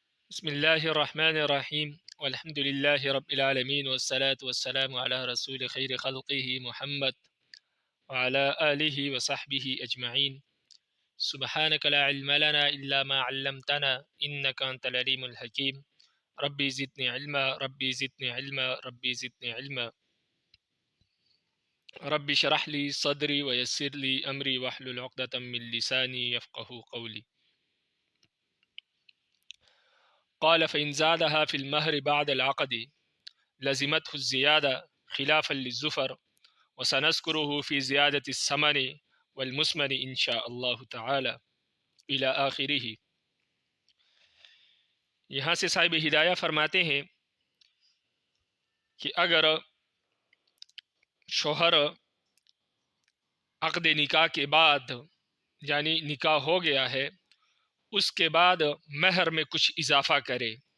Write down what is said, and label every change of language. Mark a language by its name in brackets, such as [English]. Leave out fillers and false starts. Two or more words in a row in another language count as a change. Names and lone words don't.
[Arabic] بسم الله الرحمن الرحيم والحمد لله رب العالمين والصلاة والسلام على رسول خير خلقه محمد و على آله و صحبه أجمعين. سبحانك لا علم لنا إلا ما علمتنا إنك أنت العليم الحكيم. ربي زدني علما ربي زدني علما ربي زدني علما. رب اشرح لي صدري و يسر لي أمري واحلل عقدة من لساني يفقهوا قولي. قال فإن زادها في المهر بعد العقد لزمته الزيادة خلافا لزفر و سنذكره في زيادة الثمن والمثمن إن شاء الله تعالى إلى آخره. [Urdu] یہاں سے صاحب ہدایہ فرماتے ہیں کہ اگر شوہر عقد نکاح کے بعد یعنی نکاح ہو گیا ہے، اس کے بعد مہر میں کچھ اضافہ کرے.